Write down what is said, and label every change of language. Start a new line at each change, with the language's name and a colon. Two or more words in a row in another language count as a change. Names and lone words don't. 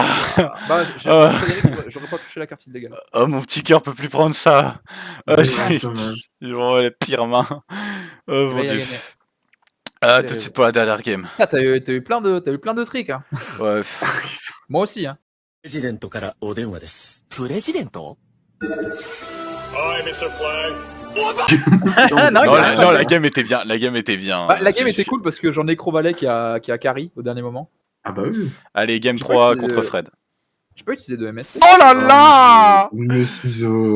French: Bah, j'aurais pas touché la carte illégale. Oh, mon petit cœur peut plus prendre ça. J'ai dommage. vraiment la pire main. Oh mon Il a dieu. gagné. Ah, tout de suite pour la dernière game. Ah, t'as eu plein de tricks. Hein. Ouais. Moi aussi. Hein.
Japanese: プレジデントからお電話です。プレジデント
French: non, Non, il s'est rien passé. la game était bien. La game était bien. Bah, la game était cool parce que j'en ai Nécrovalet qui a carry au dernier moment. Ah bah oui. Allez, game Je sais pas 3 si- contre Fred. Je peux utiliser de MST. Oh là là. Le ciseau.